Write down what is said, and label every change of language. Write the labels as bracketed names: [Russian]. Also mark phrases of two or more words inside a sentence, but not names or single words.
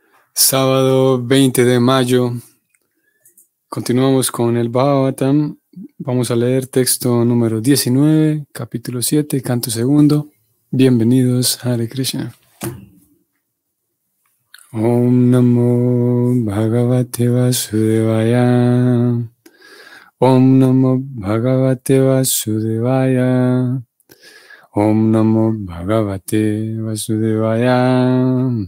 [Spanish] Sábado 20 de mayo, continuamos con el Bhagavatam. Vamos a leer texto número 19, capítulo 7, canto segundo. Bienvenidos, Hare Krishna. [Sanskrit] ॐ नमो भगवते वासुदेवाय. ॐ नमो भगवते वासुदेवाय. ॐ नमो भगवते वासुदेवाय.